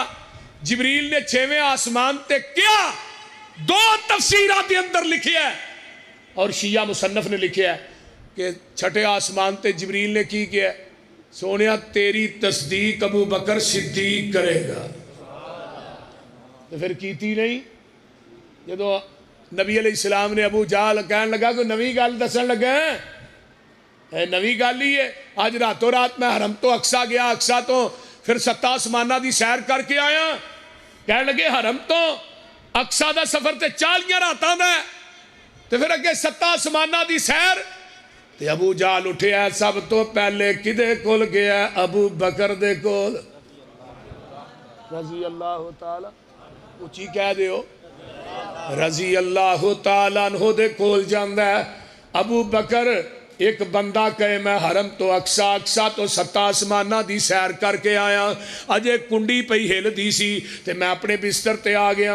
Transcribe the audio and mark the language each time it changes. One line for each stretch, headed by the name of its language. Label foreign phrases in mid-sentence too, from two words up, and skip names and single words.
Punjabi: جبریل نے 6ویں آسمان تے کیا؟ 2 تفسیرات دے اندر لکھیا ہے، اور شیعہ مصنف نے لکھیا ہے کہ چھٹے آسمان تے جبریل نے کی کیا ہے؟ سونیا تیری تصدیق ابو بکر صدیق کرے گا۔ تو پھر کیتی نہیں؟ جدو نبی
Arabic: علیہ السلام
Punjabi: نے ابو جہل کہنے لگا کہ نوی گل دسن لگا ہے، نوی گل ہی ہے، آج راتوں رات میں حرم تو اقصا گیا، اقصا تو پھر 7 آسمانہ دی سیر کر کے آیا، کہنے لگے حرم تو اقصا دا سفر تے 40 راتاں دا ہے، تو پھر اگے 7 آسمانہ دی سیر، تے ابو جہل اٹھے ہے، سب تو پہلے کدے کول گیا؟ ابو بکر دے کول،
Arabic: رضی اللہ تعالی،
Punjabi: اچھی کہہ دے ہو،
Arabic: رضی اللہ تعالیٰ عنہ
Punjabi: دے کول جاندہ ہے۔ ابو بکر ایک بندہ کہے میں حرم تو اقصا تو 7 آسمانہ دی سیر کر کے آیا، اجے کنڈی پہ ہل دی سی تے میں اپنے بستر تے آ گیا۔